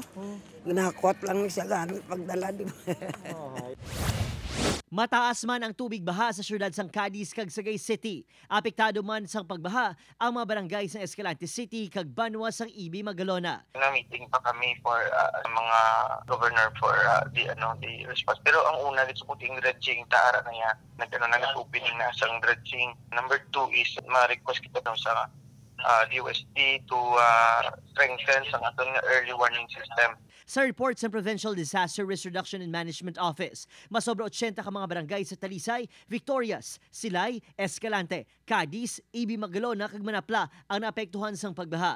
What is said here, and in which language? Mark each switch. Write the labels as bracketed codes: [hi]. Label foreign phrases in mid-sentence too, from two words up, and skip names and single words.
[hil] Ginakot lang ni siya ganit pagdala. Mataas man ang tubig baha sa syudad sang Cadiz kag Sagay City. Apektado man sang pagbaha ang mga barangay sa Escalante City kag Banwa sang Ibi Magalona. Na-meeting pa kami for mga governor [en] for the response. [hil] Pero ang una dito puting dredging taara na yan. Nag-opening na sang dredging. Number 2 is ma-request kita daw sa DOST [en] to strengthen [hil] sa aton nga early warning system. Sa report sa Provincial Disaster Risk Reduction and Management Office, masobra 80 ka mga barangay sa Talisay, Victorias, Silay, Escalante, Cadiz, Ibi Magalona kag Manapla ang naapektuhan sang pagbaha.